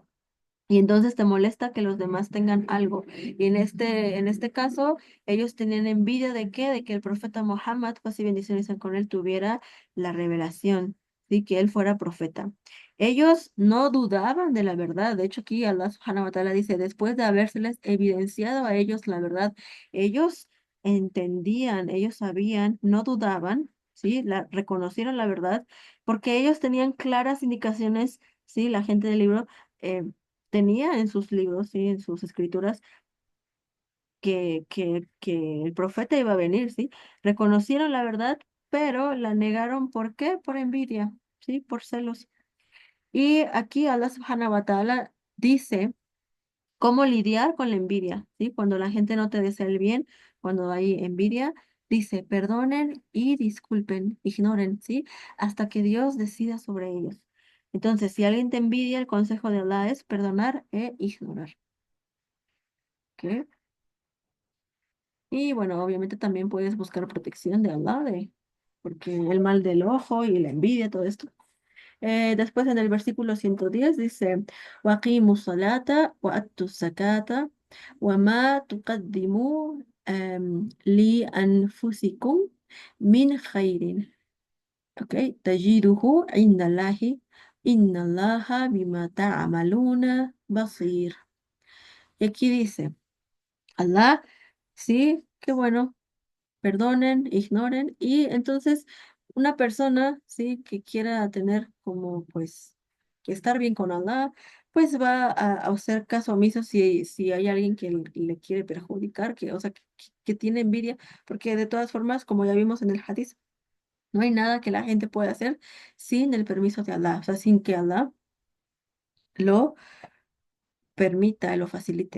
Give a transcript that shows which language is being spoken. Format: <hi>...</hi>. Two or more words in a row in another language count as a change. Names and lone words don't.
<es>Y entonces te molesta que los demás tengan algo. Y en este caso, ellos tenían envidia de qué? De que el profeta Muhammad, paz y bendiciones sean con él, tuviera la revelación. ¿sí? Que él fuera profeta. Ellos no dudaban de la verdad. De hecho, aquí Allah</es> <ar>سبحانه وتعالى</ar> <es>dice, después de habérseles evidenciado a ellos la verdad, ellos entendían, ellos sabían, no dudaban, ¿sí? Reconocieron la verdad, porque ellos tenían claras indicaciones, ¿sí? La gente del libro eh, tenía en sus libros, ¿sí? En sus escrituras, que el profeta iba a venir, ¿sí? Reconocieron la verdad, pero la negaron, ¿por qué? Por envidia, ¿sí? Por celos. Y aquí Allah</es> <ar>سبحانه وتعالى</ar> <es>dice cómo lidiar con la envidia, ¿sí? Cuando la gente no te desea el bien, cuando hay envidia, dice, perdonen y disculpen, ignoren, ¿sí? Hasta que Dios decida sobre ellos. Entonces, si alguien te envidia, el consejo de Allah es perdonar e ignorar. ¿Ok? Y bueno, obviamente también puedes buscar protección de Allah, porque el mal del ojo y la envidia, todo esto. Después en el versículo 110 dice,</es> <ar>وَأَقِيمُوا الصَّلَاةَ وَأَتُّوا الزَّكَاةَ وَمَا تُقَدِّمُوا لِأَنفُسِكُمْ مِنْ خَيْرٍ ¿ok? تَجِدُهُ عِنْدَ اللَّهِ إِنَّ اللَّهَ بِمَا تَعْمَلُونَ بَصِيرٌ.</ar> <es>Y aquí dice, Allah, sí, qué bueno, perdonen, ignoren, y entonces una persona, sí, que quiera tener como, pues, que estar bien con Allah, pues va a hacer caso omiso si hay alguien que le quiere perjudicar, o sea, que tiene envidia, porque de todas formas, como ya vimos en el hadith, no hay nada que la gente pueda hacer sin el permiso de Allah, o sea, sin que Allah lo permita, lo facilite.</es>